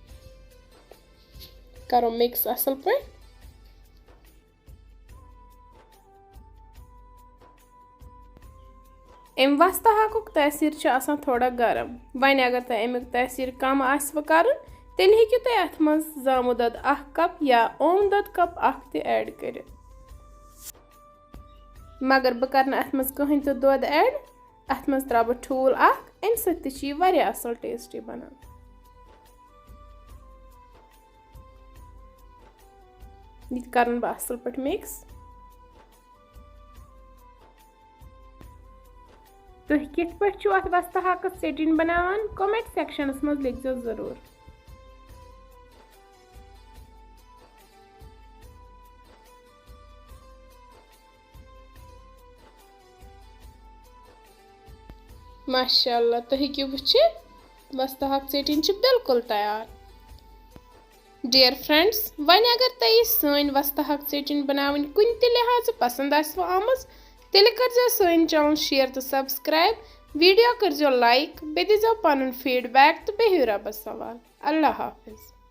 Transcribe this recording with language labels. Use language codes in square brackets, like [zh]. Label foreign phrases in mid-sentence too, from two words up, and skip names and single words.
[ks] करो मिक्स असल पे। अम वस्ता हाकुक तसीर आसान थोड़ा गरम। वन अगर तुम अमुक तसीर कम आसव कर तेल हेकु तुम अत मज जामु दुध 1 कप या ओम दुध कप 1 तह ऐड कर। मगर बह कर अत मज कहीं तो दुध ऐड। अत मज त्रा बह ठूल 1। अम सत यह असल टेस्टी बनान। यह कर बह असल पे मिक्स। तुम कित पे अत वस्ता हाक चटन बनावान कमेंट सेक्शनस मज लिखो जरूर। माशाअल्लाह, तो हेकि वुचित वस्ता हाक चटन बिल्कुल तैयार। [en] dear friends, [ks] वन अगर तुम सन वस्ता हाक चटन बनावन कुन त लिहाज पसंद आसव आमज तेल कर सन चैनल शेयर तो सब्सक्राइब। वीडियो कर लाइक बे दीजो पन फीडबैक तो बेहियो रबस सवाल। [ur] اللہ حافظ.